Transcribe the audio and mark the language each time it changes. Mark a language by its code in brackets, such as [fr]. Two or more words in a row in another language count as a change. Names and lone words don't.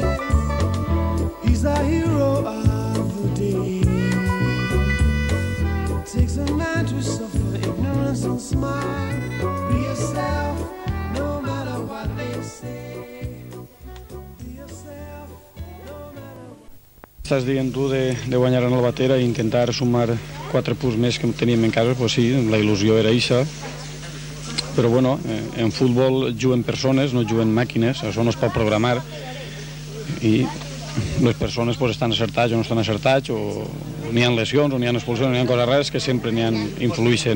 [en] He's the hero of the day. It takes a man to suffer ignorance and smile. Be yourself, no matter what they say. Be yourself, no matter what. [ca] Estàs dient tu de guanyar en el Batera i intentar sumar 4 punts més que teníem en casa, pues sí, la il·lusió era eixa. Però bueno, en futbol juguen persones, no juguen màquines, això no es pot programar. I les persones pues, estan acertats o no estan acertats, o n'hi ha lesions, o n'hi ha expulsions, o n'hi ha coses rares que sempre influïxen.